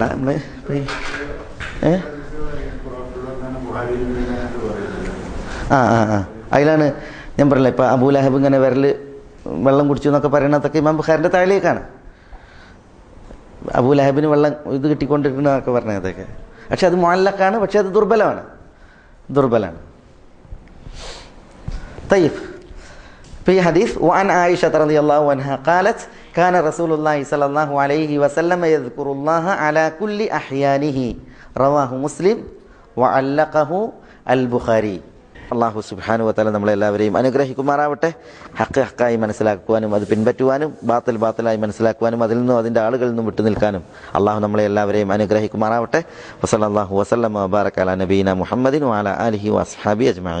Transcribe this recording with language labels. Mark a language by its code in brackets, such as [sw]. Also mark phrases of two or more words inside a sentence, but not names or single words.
[ml] നമ്മൾ അതിലാണ് ഞാൻ പറഞ്ഞില്ല, ഇപ്പം അബൂലഹബ് ഇങ്ങനെ വെള്ളം കുടിച്ചു എന്നൊക്കെ പറയണതൊക്കെ ഇമാം ബുഖാരിൻ്റെ തഅലീഖാണ്. അബൂലഹബിന് വെള്ളം ഇത് കിട്ടിക്കൊണ്ടിരിക്കുന്നതൊക്കെ പറഞ്ഞതൊക്കെ. പക്ഷെ അത് മുഅല്ലഖാണ്, പക്ഷെ അത് ദുർബലമാണ്. [ar] في حديث وعن عائشة رضي الله عنها قالت كان رسول الله صلى الله عليه وسلم يذكر الله على كل أحيانه رواه مسلم وعلقه البخاري. الله سبحانه وتعالى [ml] നമ്മളെല്ലാവരെയും അനുഗ്രഹിക്കുമാറാവട്ടെ. ഹക്ക് ഹക്കായി മനസ്സിലാക്കുവാനും അത് പിൻപറ്റുവാനും ബാത്തിൽ ബാത്തിലായി മനസ്സിലാക്കുവാനും അതിൽ നിന്നും അതിൻ്റെ ആളുകളിൽ നിന്നും വിട്ടു നിൽക്കാനും അള്ളാഹു നമ്മളെ എല്ലാവരെയും അനുഗ്രഹിക്കുമാറാവട്ടെ. [ar] وصلى الله وسلم وبارك على نبينا محمد وعلى آله وأصحابه أجمعين.